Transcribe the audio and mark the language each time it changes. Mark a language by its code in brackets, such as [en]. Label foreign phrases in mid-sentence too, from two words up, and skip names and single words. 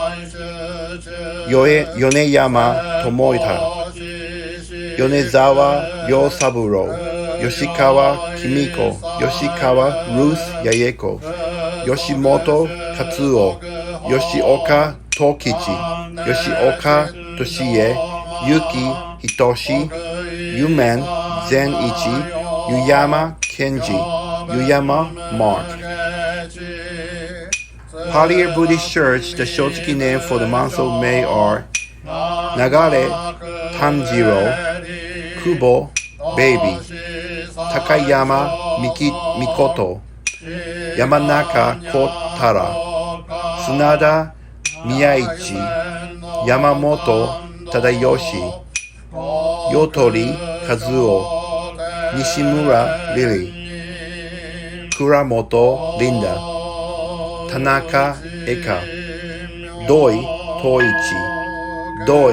[ja] 米山智太、米沢良三郎、吉川公子、吉川ルース八重子、吉本勝夫、吉岡藤吉、吉岡俊恵、結城仁、湯面善一、湯山健二、湯山 Mark. [en] Pali Buddhist Church, the Shotsuki name for the month of May are 流炭治郎、久保ベイビー、高山みこと山中小太郎、砂田宮市、山 [ja] 本忠義、よとり和夫、西村リリー、倉本リンダ、田中恵香、土井東一、土井